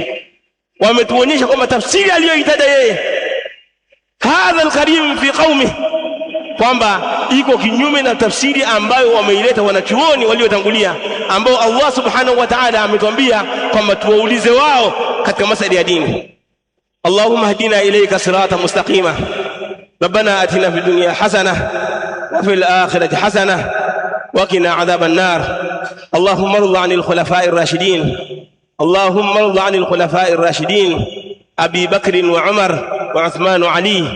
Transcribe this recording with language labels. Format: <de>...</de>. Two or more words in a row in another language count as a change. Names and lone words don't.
<sw>Wametuonyesha kwamba tafsiri aliyoitaja yeye</sw> <ar>هذا الكريم في قومي,</ar> <sw>kwamba iko kinyume na tafsiri ambayo wameileta wanachuoni waliotangulia, ambao</sw> <ar>الله سبحانه وتعالى</ar> <sw>ametuambia kwamba tuwaulize wao katika masuala ya dini.</sw> <ar>اللهم هدنا إليك صراطا مستقيما. ربنا آتنا في الدنيا حسنة وفي الآخرة حسنة وقنا عذاب النار. اللهم ارض عن الخلفاء الراشدين. اللهم ارض عن الخلفاء الراشدين أبي بكر وعمر وعثمان وعلي.</ar>